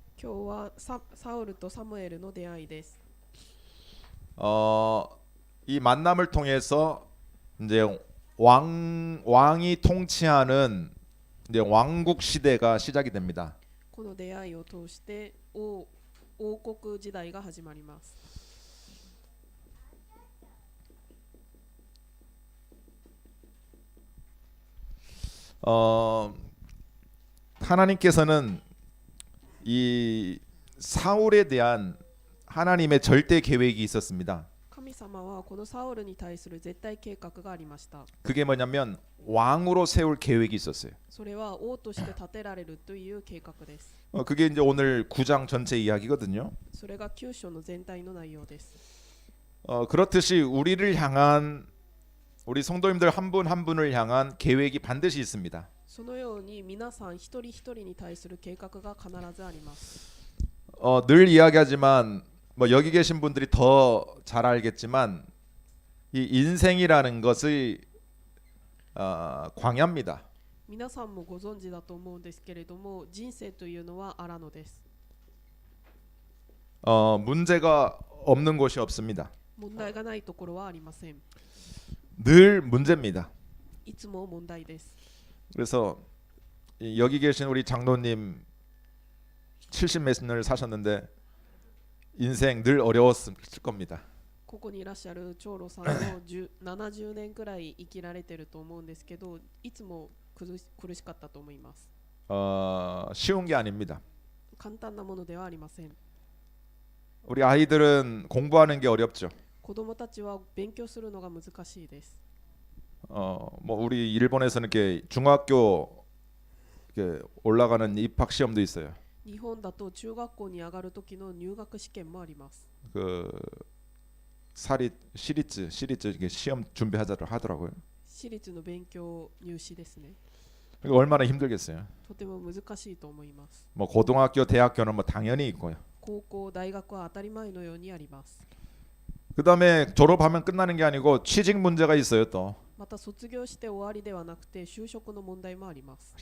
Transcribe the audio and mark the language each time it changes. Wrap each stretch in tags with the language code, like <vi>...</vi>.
<ja>今日はサウルとサムエルの出会いです。</ja> <ko>이 만남을 통해서 이제 왕이 통치하는 이제 왕국 시대가 시작이 됩니다.</ko> <ja>この出会いを通して王国時代が始まります。</ja> <ko>하나님께서는 이 사울에 대한 하나님의 절대 계획이 있었습니다.</ko> <ja>神様はこのサウルに対する絶対計画がありました。</ja> <ko>그게 뭐냐면 왕으로 세울 계획이 있었어요.</ko> <ja>それは王として立てられるという計画です。</ja> <ko>그게 이제 오늘 9장 전체 이야기거든요.</ko> <ja>それが9章の全体の内容です。</ja> <ko>그렇듯이 우리를 향한 우리 성도님들 한 분 한 분을 향한 계획이 반드시 있습니다.</ko> <ja>そのように皆さん一人一人に対する計画が必ずあります。</ja> <ko>늘 이야기하지만 뭐 여기 계신 분들이 더 잘 알겠지만 이 인생이라는 것이 광야입니다.</ko> <ja>皆さんもご存知だと思うんですけれども、人生というのは荒野です。</ja> <ko>문제가 없는 곳이 없습니다.</ko> <ja>問題がないところはありません。</ja> <ko>늘 문제입니다.</ko> <ja>いつも問題です。</ja> <ko>그래서 여기 계신 우리 장로님 70몇 년을 사셨는데 인생 늘 어려웠을 겁니다.</ko> <ja>ここにいらっしゃる長老さんも70年くらい生きられてると思うんですけど、いつも苦しかったと思います。</ja> <ko>쉬운 게 아닙니다.</ko> <ja>簡単なものではありません。</ja> <ko>우리 아이들은 공부하는 게 어렵죠.</ko> <ja>子供たちは勉強するのが難しいです。</ja> <ko>뭐 우리 일본에서는 이렇게 중학교 이렇게 올라가는 입학 시험도 있어요.</ko> <ja>日本だと中学校に上がる時の入学試験もあります。</ja> <ko>그 시리즈 이게 시험 하더라고요.</ko> <ja>私立の勉強入試ですね。</ja> <ko>그러니까 얼마나 힘들겠어요.</ko> <ja>とても難しいと思います。</ja> <ko>뭐 고등학교, 대학교는 뭐 당연히 있고요.</ko> <ja>高校、大学は当たり前のようにあります。</ja> <ko>그다음에 졸업하면 끝나는 게 아니고 취직 문제가 있어요. 또</ko> <ja>また卒業して終わりではなくて就職の問題もあります。</ja>